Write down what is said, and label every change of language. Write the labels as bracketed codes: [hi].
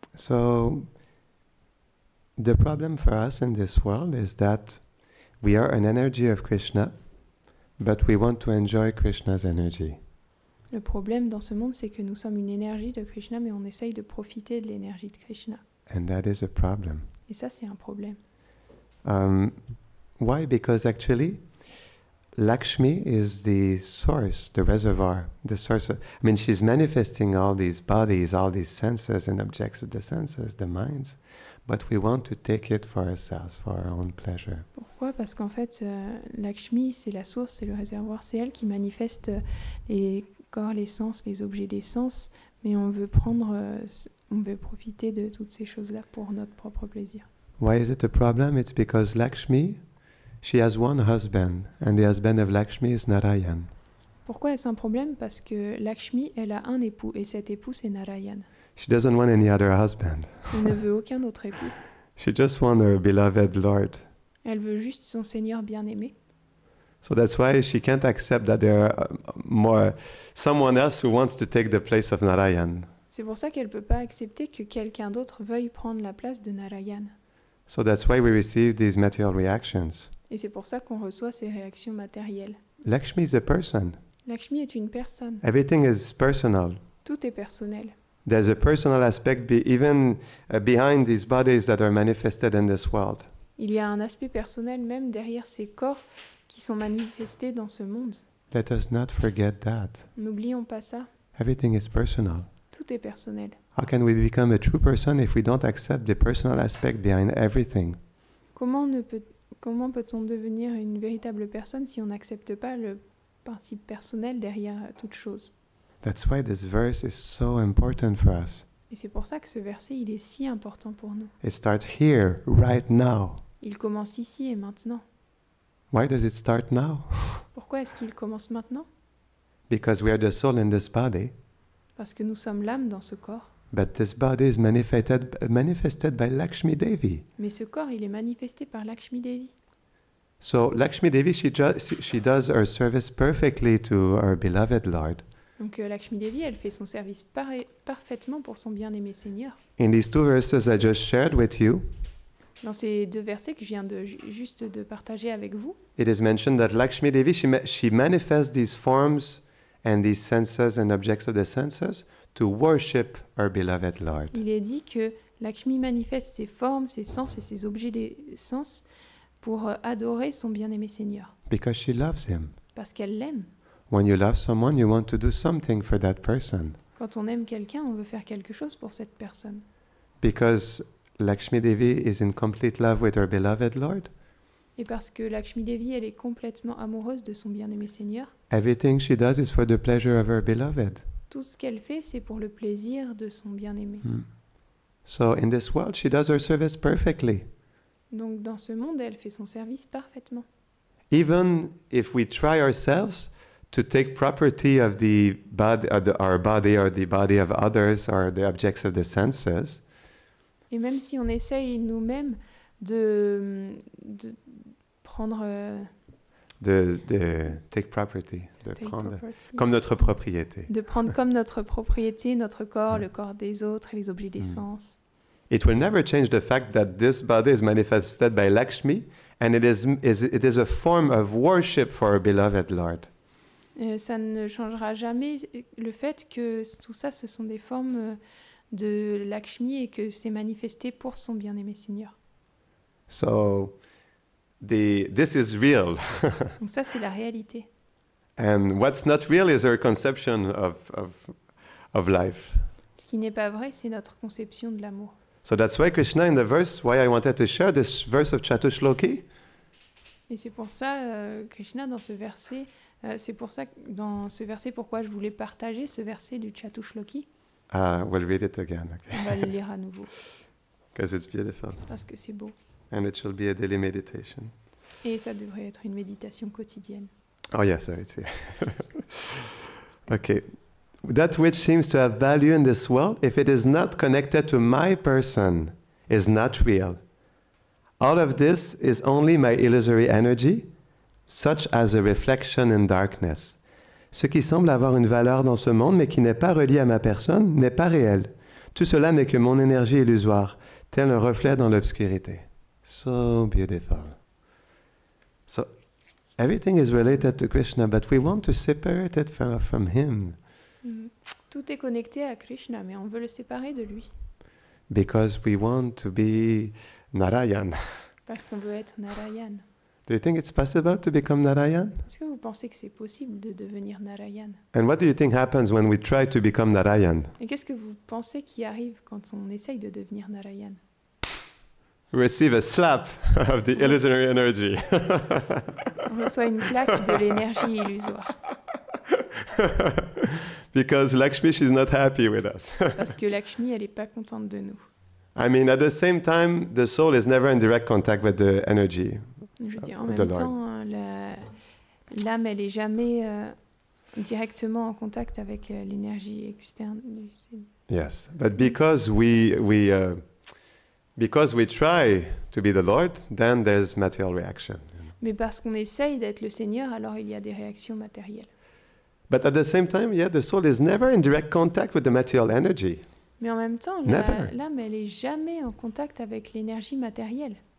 [en] So, the problem for us in this world is that we are an energy of Krishna, but we want to enjoy Krishna's energy. [fr] Le problème dans ce monde, c'est que nous sommes une énergie de Krishna, mais on essaye de profiter de l'énergie de Krishna. [en] And that is a problem. [fr] Et ça, c'est un problème. [en] Why? Because actually, Lakshmi is the source, the reservoir, the source. I mean, she's manifesting all these bodies, all these senses and objects of the senses, the minds, but we want to take it for ourselves, for our own pleasure. [fr] Pourquoi? Parce qu'en fait, Lakshmi, c'est la source, c'est le réservoir, c'est elle qui manifeste les corps, les sens, les objets des sens, mais on veut profiter de toutes ces choses-là pour notre propre plaisir. [en] Why is it a problem? It's because Lakshmi, she has one husband, and the husband of Lakshmi is Narayan. [fr] Pourquoi est-ce un problème? Parce que Lakshmi, elle a un époux, et cet époux, c'est Narayan. [en] She doesn't want any other husband. [fr] Elle ne veut aucun autre époux. [en] She just wants her beloved Lord. [fr] Elle veut juste son Seigneur bien-aimé. [en] So that's why she can't accept that there are someone else who wants to take the place of Narayan. [fr] C'est pour ça qu'elle ne peut pas accepter que quelqu'un d'autre veuille prendre la place de Narayan. [en] So that's why we receive these material reactions. [fr] Et c'est pour ça qu'on reçoit ces réactions matérielles. [en] Lakshmi is a person. [fr] Lakshmi est une personne. [en] Everything is personal. [fr] Tout est personnel. [en] There's a personal aspect even behind these bodies that are manifested in this world. [fr] Il y a un aspect personnel même derrière ces corps qui sont manifestés dans ce monde. [en] Let us not forget that. [fr] N'oublions pas ça. [en] Everything is personal. [fr] Tout est personnel. [en] How can we become a true person if we don't accept the personal aspect behind everything? [fr] Comment peut-on devenir une véritable personne si on n'accepte pas le principe personnel derrière toute chose? [en] That's why this verse is so important for us. [fr] Et c'est pour ça que ce verset, il est si important pour nous. [en] It starts here, right now. [fr] Il commence ici et maintenant. [en] Why does it start now? [fr] Pourquoi est-ce qu'il commence maintenant? [en] Because we are the soul in this body. [fr] Parce que nous sommes l'âme dans ce corps. [en] But this body is manifested by Lakshmi Devi. [fr] Mais ce corps, il est manifesté par Lakshmi Devi. [en] So Lakshmi Devi, she does her service perfectly to her beloved Lord. [fr] Donc Lakshmi Devi, elle fait son service parfaitement pour son bien-aimé Seigneur. [en] In these two verses I just shared with you, [fr] dans ces deux versets que je viens juste de partager avec vous, [en] it is mentioned that Lakshmi Devi, she manifests these forms and these senses and objects of the senses to worship our beloved Lord. [fr] Il est dit que Lakshmi manifeste ses formes, ses sens et ses objets des sens pour adorer son bien-aimé Seigneur. [en] Because she loves him. [fr] Parce qu'elle l'aime. [en] When you love someone, you want to do something for that person. [fr] Quand on aime quelqu'un, on veut faire quelque chose pour cette personne. [en] Because Lakshmi Devi is in complete love with her beloved Lord. [fr] Et parce que Lakshmi Devi, elle est complètement amoureuse de son bien-aimé Seigneur. [en] Everything she does is for the pleasure of her beloved. [fr] Tout ce qu'elle fait, c'est pour le plaisir de son bien-aimé. [en] So in this world, she does her service perfectly. [fr] Donc dans ce monde, elle fait son service parfaitement. [en] Even if we try ourselves to take property of the body, our body or the body of others or the objects of the senses, [fr] Et même si on essaye nous-mêmes de prendre... de [en] take property, [fr] de [en] take [fr] prendre [en] property. [fr] comme notre propriété. De prendre comme notre propriété notre corps, le corps des autres et les objets des sens. [en] It will never change the fact that this body is manifested by Lakshmi and it is a form of worship for our beloved Lord. [fr] Ça ne changera jamais le fait que tout ça, ce sont des formes de Lakshmi et que c'est manifesté pour son bien-aimé Seigneur. [en] So this is real. [fr] Donc ça, c'est la réalité. [en] And what's not real is our conception of life. [fr] Ce qui n'est pas vrai, c'est notre conception de l'amour. [en] So that's why Krishna, in the verse, why I wanted to share this verse of Chatushloki. [fr] Et c'est pour ça, Krishna, dans ce verset, pourquoi je voulais partager ce verset du Chatushloki. [en] We'll read it again, okay? [fr] On va le lire à nouveau. [en] Because it's beautiful. [fr] Parce que c'est beau. [en] And it shall be a daily meditation. [fr] Et ça devrait être une méditation quotidienne. [en] Oh yes, sorry, it's here. Okay. That which seems to have value in this world, if it is not connected to my person, is not real. All of this is only my illusory energy, such as a reflection in darkness. [fr] Ce qui semble avoir une valeur dans ce monde, mais qui n'est pas relié à ma personne, n'est pas réel. Tout cela n'est que mon énergie illusoire, tel un reflet dans l'obscurité. [en] So beautiful. So everything is related to Krishna, but we want to separate it from him. [fr] Tout est connecté à Krishna, mais on veut le séparer de lui. [en] Because we want to be Narayan. [fr] Parce qu'on veut être Narayan. [en] Do you think it's possible to become Narayan? [fr] Est-ce que vous pensez que c'est possible de devenir Narayan? [en] And what do you think happens when we try to become Narayan? [fr] Et qu'est-ce que vous pensez qui arrive quand on essaye de devenir Narayan? [en] We receive a slap of the illusory energy. [fr] On reçoit une claque de l'énergie illusoire. [en] Because Lakshmi, she's not happy with us. [fr] Parce que Lakshmi, elle n'est pas contente de nous. [en] I mean, at the same time, the soul is never in direct contact with the energy. [fr] Je veux dire, en même temps, l'âme, elle n'est jamais directement en contact avec l'énergie externe du Seigneur. [en] Yes, but because we try to be the Lord, then there's material reaction. [fr] Mais parce qu'on essaye d'être le Seigneur, alors il y a des réactions matérielles. [en] But at the same time, yeah, the soul is never in direct contact with the material energy. [fr] Mais en même temps, l'âme, elle n'est jamais en contact avec l'énergie matérielle.